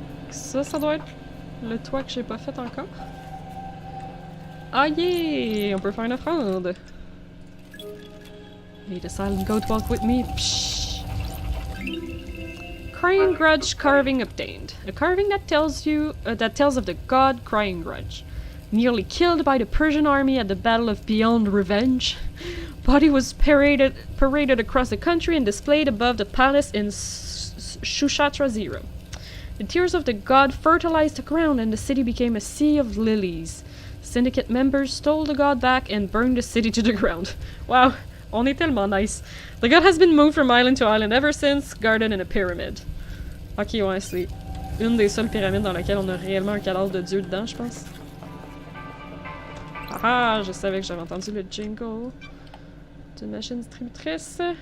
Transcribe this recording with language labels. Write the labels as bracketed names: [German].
[French] Ça doit être le toit que j'ai pas fait encore. Ah yeah! On peut faire une offrande! [English] Need a silent goat walk with me. Psh. Crying Grudge carving obtained. A carving that tells of the god Crying Grudge. Nearly killed by the Persian army at the Battle of Beyond Revenge. Body was paraded across the country and displayed above the palace in Shushatra 0. The tears of the god fertilized the ground and the city became a sea of lilies. Syndicate members stole the god back and burned the city to the ground. [French] Wow, on est tellement nice. [English] The god has been moved from island to island ever since, guarded in a pyramid. [French] Ok, ouais, c'est une des seules pyramides dans laquelle on a réellement un cadavre de dieu dedans, je pense. Ah, je savais que j'avais entendu le jingle d'une machine distributrice.